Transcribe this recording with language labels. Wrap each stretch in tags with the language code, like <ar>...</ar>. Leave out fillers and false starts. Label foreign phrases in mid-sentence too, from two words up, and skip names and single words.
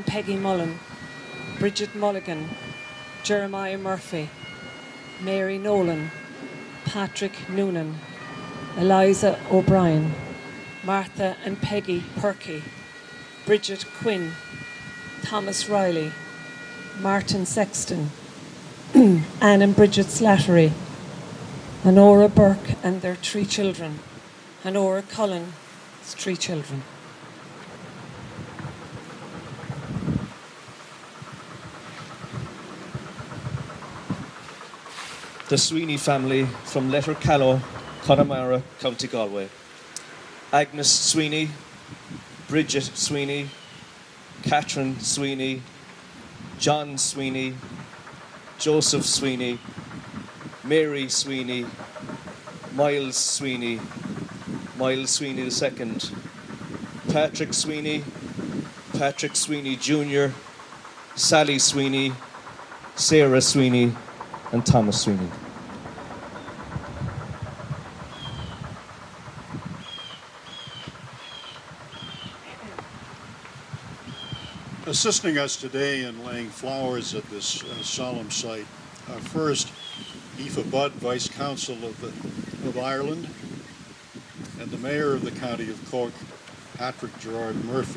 <en>Peggy Mullen, Bridget Mulligan, Jeremiah Murphy, Mary Nolan, Patrick Noonan, Eliza O'Brien, Martha and Peggy Perky, Bridget Quinn, Thomas Riley, Martin Sexton, Anne and Bridget Slattery, Honora Burke and their 3 children, Honora Cullen's 3 children. The Sweeney family from Lettercallow, Connemara, County Galway. Agnes Sweeney, Bridget Sweeney, Catherine Sweeney, John Sweeney, Joseph Sweeney, Mary Sweeney, Miles Sweeney, Miles Sweeney II, Patrick Sweeney, Patrick Sweeney Jr., Sally Sweeney, Sarah Sweeney, and Thomas Sweeney. Assisting us today in laying flowers at this solemn site are first Aoife Budd, Vice Consul of Ireland, and the Mayor of the County of Cork, Patrick Gerard Murphy.</en>